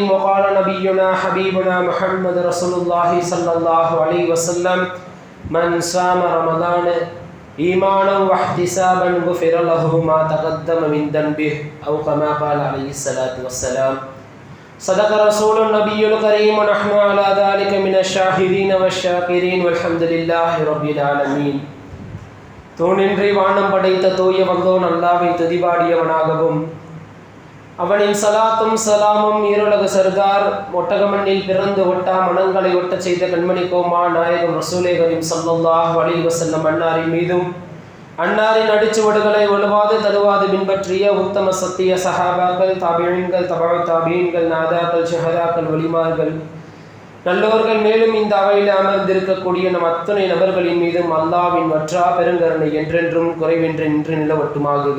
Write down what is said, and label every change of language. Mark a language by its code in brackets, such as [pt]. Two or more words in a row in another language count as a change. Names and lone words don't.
[ar] وقال نبينا حبيبنا محمد رسول الله صلى الله عليه وسلم: من صام رمضان إيمانا واحتسابا غفر له ما تقدم من ذنبه، أو كما قال عليه الصلاة والسلام. صدق رسول النبي الكريم ونحن على ذلك من الشاهدين والشاكرين والحمد لله رب العالمين. [ta] தூணின்றி வானம் படைத்த தூய வந்தோன் அல்லாஹ்வை துதிபாடியவனாகவும், அவனின் சலாத்தும் சலாமும் ஈருலக சர்தார் ஒட்டகமண்ணில் பிறந்து ஒட்டா மனங்களை ஒட்டச் செய்த கண்மணி கோமா நாயகம் ரசூலே கரீம் [ar] صلى الله عليه وسلم [ta] அன்னாரின் மீதும், அன்னாரின் அடிச்சுவடுகளை ஒழுவாது தருவாது பின்பற்றிய உத்தம சத்திய சஹாபாக்கள், தாபிஈன்கள், தபஅ தாபிஈன்கள், நாதாக்கள், ஷஹதாக்கள், வலிமார்கள், நல்லோர்கள், மேலும் இந்த அவையில் அமர்ந்திருக்கக்கூடிய நம் அத்தனை நபர்களின் மீதும் அல்லாஹ்வின் வற்றா பெருங்கருணை என்றென்றும் குறைவின்றி நின்று நிலவட்டுமாகுக.